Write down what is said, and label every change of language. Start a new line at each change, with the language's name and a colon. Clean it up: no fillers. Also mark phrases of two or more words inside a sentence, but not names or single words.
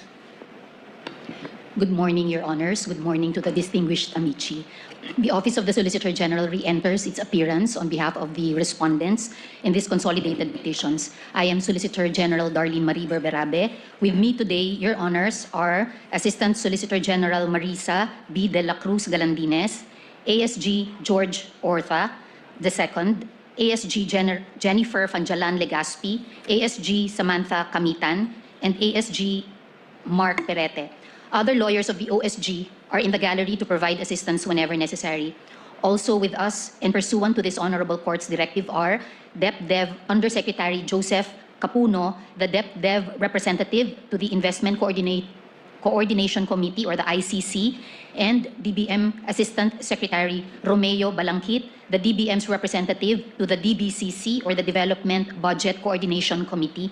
English: Good morning, Your Honors. Good morning to the distinguished amici. The Office of the Solicitor General re-enters its appearance on behalf of the respondents in these consolidated petitions. I am Solicitor General Darlene Marie Berberabe. With me today, Your Honors, are Assistant Solicitor General Marisa B. de la Cruz Galandines, ASG George Ortha II, ASG Jennifer Fanjalan Legaspi, ASG Samantha Kamitan, and ASG Mark Perete. Other lawyers of the OSG are in the gallery to provide assistance whenever necessary. Also with us, and pursuant to this Honorable Court's directive, are DepDev Undersecretary Joseph Capuno, the DepDev representative to the Investment Coordination Committee, or the ICC, and DBM Assistant Secretary Romeo Balangkit, the DBM's representative to the DBCC, or the Development Budget Coordination Committee.